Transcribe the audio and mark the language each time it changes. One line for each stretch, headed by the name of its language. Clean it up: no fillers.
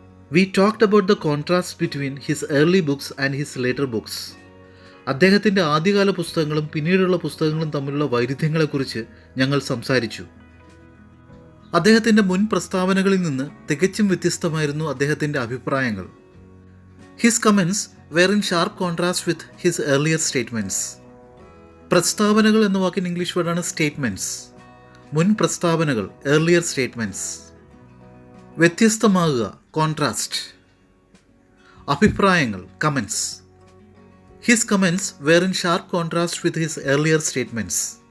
English: We talked about the contrast between his early books and his later books.
Malayalam: അദ്ദേഹത്തിൻ്റെ ആദ്യകാല പുസ്തകങ്ങളും പിന്നീടുള്ള പുസ്തകങ്ങളും തമ്മിലുള്ള വൈരുദ്ധ്യങ്ങളെക്കുറിച്ച് ഞങ്ങൾ സംസാരിച്ചു. അദ്ദേഹത്തിൻ്റെ മുൻ പ്രസ്താവനകളിൽ നിന്ന് തികച്ചും വ്യത്യസ്തമായിരുന്നു അദ്ദേഹത്തിൻ്റെ അഭിപ്രായങ്ങൾ.
English: His comments were in sharp contrast with his earlier statements.
Malayalam: പ്രസ്താവനകൾ എന്ന വാക്കിന് ഇംഗ്ലീഷ് വേർഡാണ് സ്റ്റേറ്റ്മെൻറ്റ്സ്. മുൻ പ്രസ്താവനകൾ ഏർലിയർ സ്റ്റേറ്റ്മെൻറ്റ്സ്. വ്യത്യസ്തമാകുക കോൺട്രാസ്റ്റ്. അഭിപ്രായങ്ങൾ comments.
English: His comments were in sharp contrast with his earlier statements.